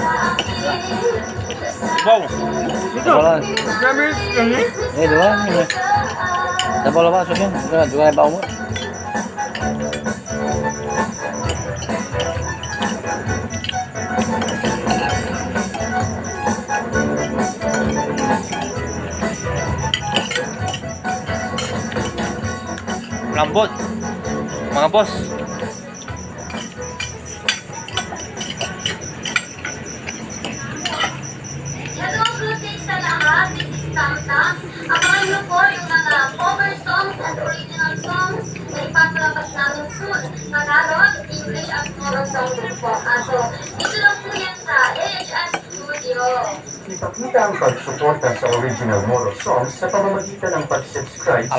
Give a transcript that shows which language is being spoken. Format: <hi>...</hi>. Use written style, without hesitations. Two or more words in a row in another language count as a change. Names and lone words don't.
<ms>Tubong. Bola. Kami ini. Dua ni. Dah bola masuk kan? Dua bau mu. Lambot.</ms> <tl>Mga boss.</tl> <en>Hello, good day</en> <tl>sa lahat.</tl> <en>This is Tamtam.</en> <tl>Abangan niyo po yung mga</tl> <en>cover songs</en> <tl>at</tl> <en>original songs</en> <tl>na ipapalabas namin soon. Tagalog, English at Moro song din po. So, dito lang po yan sa AHS Studio. ipakita ang pagsuporta sa</tl> <en>original Moro songs</en> <tl>sa pamamagitan ng pag-subscribe sa</tl>